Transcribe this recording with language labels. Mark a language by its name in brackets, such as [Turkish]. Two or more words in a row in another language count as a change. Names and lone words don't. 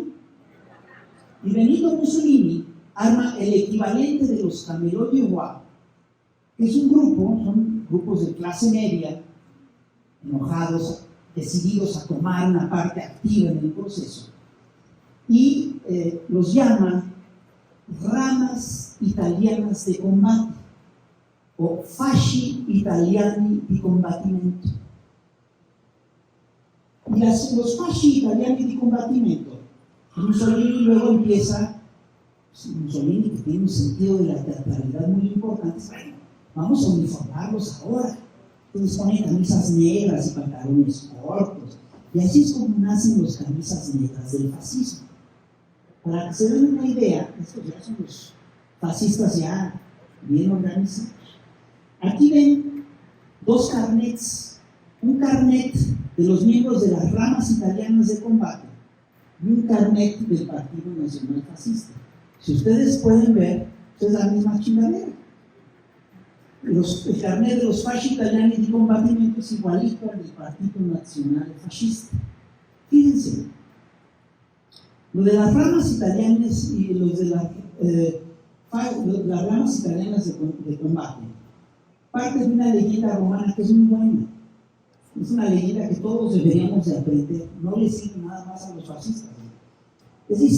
[Spanish] Y Benito Mussolini arma el equivalente de los camelots du roi, que es un grupo, son grupos de clase media, enojados, decididos a tomar una parte activa en el proceso, y los llaman ramas italianas de combate, o fasci italiani di combattimento. Y los fasci italiani di combattimento, Mussolini luego empieza, Mussolini, que tiene un sentido de la teatralidad muy importante, bueno, vamos a uniformarlos ahora. Entonces ponen camisas negras y pantalones cortos, y así es como nacen las camisas negras del fascismo. Para que se den una idea, estos ya son los fascistas ya bien organizados. Aquí ven dos carnets, un carnet de los miembros de las ramas italianas de combate y un carnet del Partido Nacional Fascista. Si ustedes pueden ver, es la misma chingadera. El carnet de los fasci italiani di combattimento es igualito al del Partido Nacional Fascista. Fíjense, lo de las ramas italianas y los de las ramas italianas de combate parte de una leyenda romana que es muy buena. Es una leyenda que todos deberíamos de aprender, no le sirve nada más a los fascistas.